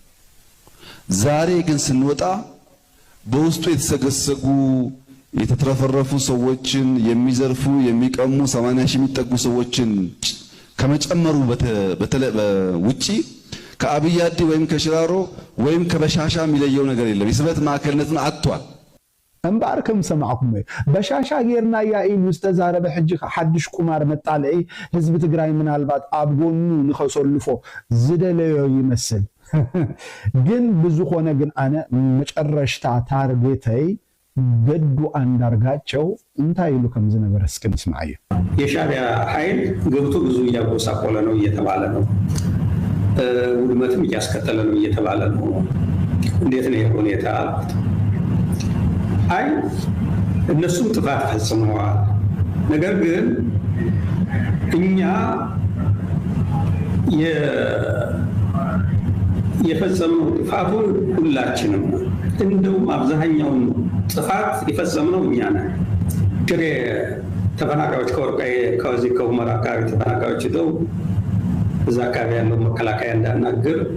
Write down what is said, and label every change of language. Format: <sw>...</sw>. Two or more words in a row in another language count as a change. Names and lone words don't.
<am>ዛሬ ግን ስንወጣ በውስጡ የተሰገሰጉ የተትረፈረፉ ሰዎችን የሚዘርፉ የሚቀሙ 80 ሺህ የሚጠጉ ሰዎችን ከመጨመሩ ውጪ ከአብያዲ ወይም ከሽራሮ ወይም ከበሻሻ የሚለየው ነገር የለም። የስበት ማዕከልነትን አጥቷል።</am> <ti>እምባር ከም ሰማዕኩም ወይ በሻሻ ጌርና ያኢሉ ዝተዛረበ ሕጂ ሓድሽ ቁማር መጣልዒ ህዝቢ ትግራይ ምናልባት አብጎኑ ንኸሰልፎ ዝደለዮ ይመስል ግን ብዙኾነ ግን አነ መጨረሽታ ታርጌተይ ገዱ አንዳርጋቸው እንታይ ይሉ ከም ዝነበረ እስኪ እንስማዕ።</ti> <am>የሻዕቢያ ኃይል ገብቶ ብዙ እያጎሳቆለ ነው እየተባለ ነው። ውድመትም እያስከተለ ነው እየተባለ ነው። እንዴት ነው ሁኔታ? አይ እነሱም ጥፋት ፈጽመዋል። ነገር ግን እኛ የፈጸምነው ጥፋቱን ሁላችንም እንደውም አብዛኛውን ጥፋት የፈጸምነው እኛ ነን። ሽሬ ተፈናቃዮች ከወርቃይ ከዚህ ከሁመራ አካባቢ ተፈናቃዮች ሄደው እዛ አካባቢ ያለው መከላከያ እንዳናግር</am>